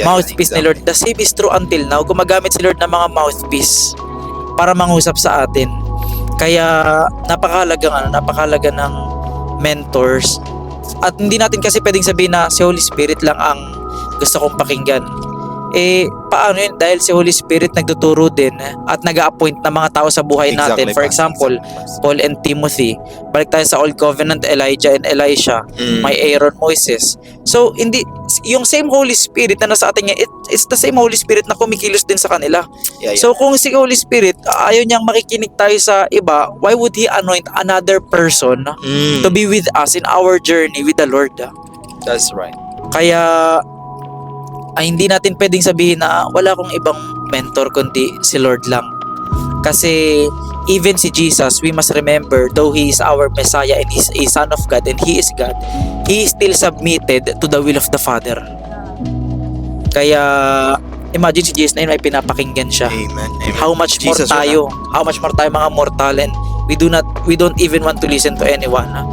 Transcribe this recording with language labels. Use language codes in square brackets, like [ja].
[en] Mouthpiece ni Lord. The same is true until now. [tl] Gumagamit si Lord ng mga mouthpiece para mangusap sa atin. Kaya napakahalaga ng mentors. At hindi natin kasi pwedeng sabihin na si Holy Spirit lang ang gusto kong pakinggan. Paano yun? Dahil si Holy Spirit nagtuturo din at nag-a-appoint ng mga tao sa buhay natin. [en] For example, Paul and Timothy. [tl] Balik tayo sa [en] Old Covenant, Elijah and Elisha. [tl] May Aaron, Moses. So, yung same Holy Spirit na nasa atin, [en] it's the same Holy Spirit [tl] na kumikilos din sa kanila. [en] Yeah. So, [tl] kung si Holy Spirit, ayaw niyang makikinig tayo sa iba, [en] why would He anoint another person to be with us in our journey with the Lord? That's right. [tl] Kaya, hindi natin pwedeng sabihin na wala akong ibang mentor kundi si Lord lang. Kasi [en] even si Jesus, we must remember, though He is our Messiah and He is a Son of God and He is God, He is still submitted to the will of the Father. [tl] Kaya imagine si Jesus na yun ay pinapakinggan siya. Amen. [en] How much more Jesus, [tl] tayo? [en] How much more [tl] tayo mga mortal, [en] and we don't even want to listen to anyone.